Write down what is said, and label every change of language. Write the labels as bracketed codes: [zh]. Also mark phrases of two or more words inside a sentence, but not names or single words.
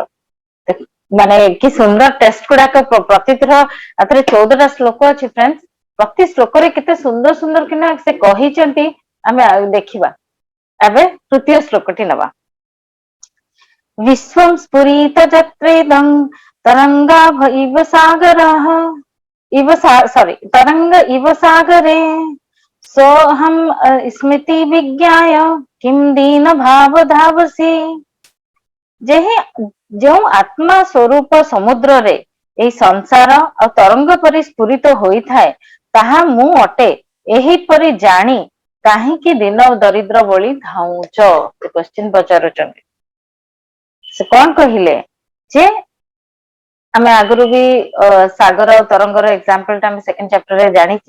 [or] ମାନେ କି ସୁନ୍ଦର ଟେଷ୍ଟ ଗୁଡାକ ପ୍ରତିଥର ଏଥିରେ 14ଟା ଶ୍ଲୋକ ଅଛି ଫ୍ରେଣ୍ଡସ୍। ପ୍ରତି ଶ୍ଲୋକରେ କେତେ ସୁନ୍ଦର ସୁନ୍ଦର କିନା ସେ କହିଛନ୍ତି ଆମେ ଦେଖିବା। ଏବେ ତୃତୀୟ ଶ୍ଲୋକଟି ନବା। [sa] ବିଶ୍ୱଂ ସ୍ଫୁରିତ ଯତ୍ରେଦଂ ତରଙ୍ଗାଭଇବ ସାଗରଃ तरंग इव सागरे सोऽहं स्मृति विज्ञाय किं दीन भाव धावसी। [or] ଯେଉଁ ଆତ୍ମା ସ୍ୱରୂପ ସମୁଦ୍ରରେ ଏଇ ସଂସାର ଆଉ ତରଙ୍ଗ ପରି ସ୍ଫୁରିତ ହୋଇଥାଏ ତାହା ମୁଁ ଅଟେ, ଏହିପରି ଜାଣି କାହିଁକି ଦିନ ଦରିଦ୍ର ଭଳି ଧାଉଁଛ? ସେ କ୍ୱେଶ୍ଚିନ୍ ପଚାରୁଛନ୍ତି। ସେ କଣ କହିଲେ ଯେ ଆମେ ଆଗରୁ ବି ସାଗର ଆଉ ତରଙ୍ଗର ଏକ୍ସାମ୍ପଲ ଟା ଆମେ [en] second chapter [or] ଜାଣିଛେ।